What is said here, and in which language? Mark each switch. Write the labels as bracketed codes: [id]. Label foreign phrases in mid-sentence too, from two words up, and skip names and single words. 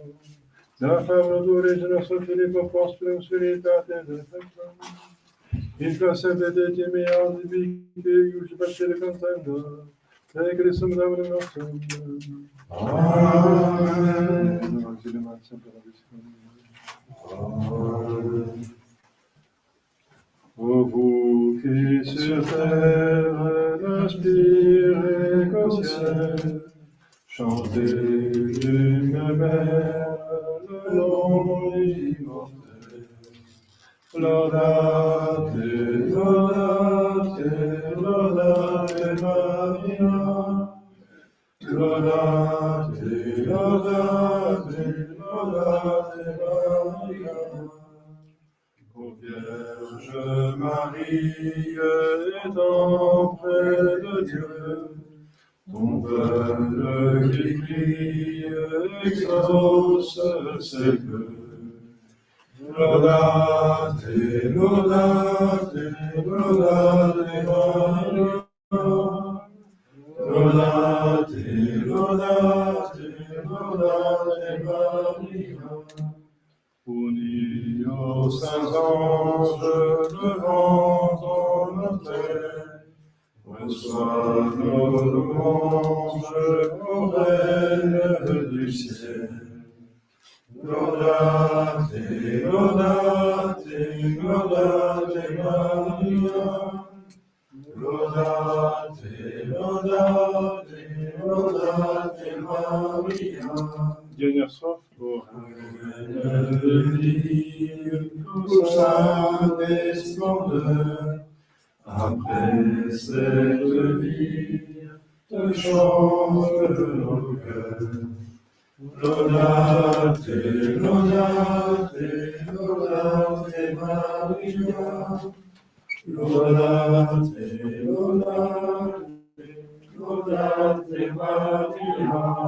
[la] Da favor tu Rege nostro Filippo Prosperum Spiritate Defectum. Intra semper de te mea vice ius facere contenda. Te Christum Dominum nostrum. Amen. Auxilium semper nobiscum. Amen. [fr] Ô vous qui sur terre n'aspirez qu'au ciel, chantez d'une mère le nom immortel. [la] Laudate, laudate, laudate Maria. Laudate, laudate, laudate Maria. [fr] Ô Vierge Marie, étant près de Dieu, ton peuple qui prie exauce ses vœux. [la] Laudate, laudate, laudate Maria. Laudate, laudate, laudate Maria. [fr] Unis aux saints anges devant ton autel, reçois nos louanges, ô Reine du ciel. [la] Laudate, laudate, laudate Maria. Laudate, laudate, laudate Maria. [fr] Dernière soif pour Reine de vie, tout saint et splendeur. Après cette vie, te chante nos cœurs. [la] Lodate, lodate, lodate Maria. Lodate, lodate, lodate Maria.